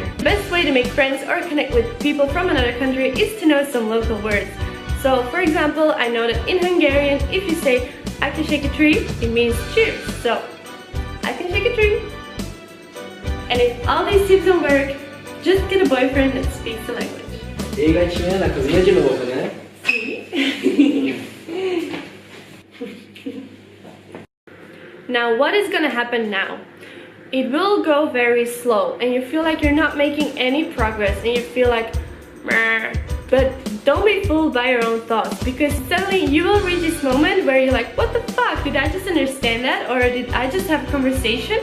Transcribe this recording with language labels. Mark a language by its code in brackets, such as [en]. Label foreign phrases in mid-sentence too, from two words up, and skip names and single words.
[en] The best way to make friends or connect with people from another country is to know some local words. So, for example, I know that in Hungarian, if you say, I can shake a tree, it means cheers. So, I can shake a tree. And if all these tips don't work, just get a boyfriend that speaks the language. [pt] la cosina de novo, né? [en] Now, what is gonna happen now? It will go very slow, and you feel like you're not making any progress, and you feel like, meh. But don't be fooled by your own thoughts, because suddenly you will reach this moment where you're like, what the fuck, did I just understand that, or did I just have a conversation?